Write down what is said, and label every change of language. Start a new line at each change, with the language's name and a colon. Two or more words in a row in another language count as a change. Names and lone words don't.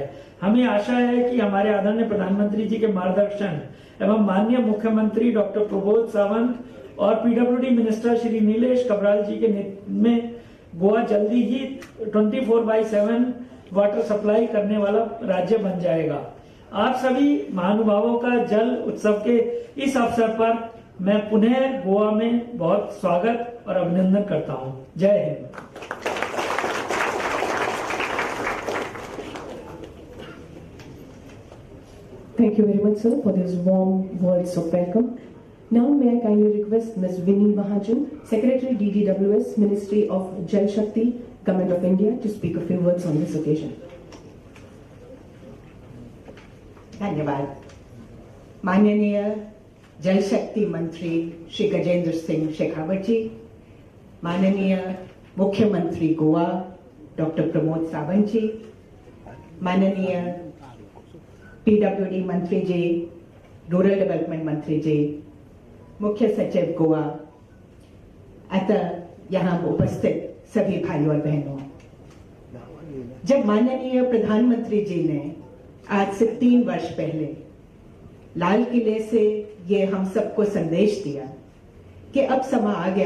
Hindi: हमें आशा है कि हमारे आदरणीय प्रधानमंत्री जी के मार्गदर्शन एवं माननीय मुख्यमंत्री डॉक्टर प्रमोद सावंत और PWD मिनिस्टर श्री नीलेश कबराल जी के नेतृत्व में गोवा जल्दी ही 24/7
English: water supply
Hindi: करने वाला राज्य बन जाएगा। आप सभी महानुभावों का जल उत्सव के इस अवसर पर मैं पुनः गोवा में बहुत स्वागत और अभिनंदन करता हूं। जय हिंद।
English: Thank you very much, sir, for these warm words of welcome. Now, may I kindly request Ms. Vinny Mahajan, Secretary DDWS, Ministry of Jal Shakti, Government of India, to speak a few words on this occasion.
Hindi: धन्यवाद। माननीय जल शक्ति मंत्री श्री गजेंद्र सिंह शेखावत जी, माननीय मुख्यमंत्री गोवा डॉक्टर प्रमोद सावंत जी, माननीय पीडब्ल्यूडी मंत्री जी,
English: rural development
Hindi: मंत्री जी, मुख्य सचिव गोवा, अतः यहाँ उपस्थित सभी भाइयों और बहनों, जब माननीय प्रधानमंत्री जी ने आज से 3 वर्ष पहले लाल किले से ये हम सबको संदेश दिया कि अब समय आ गया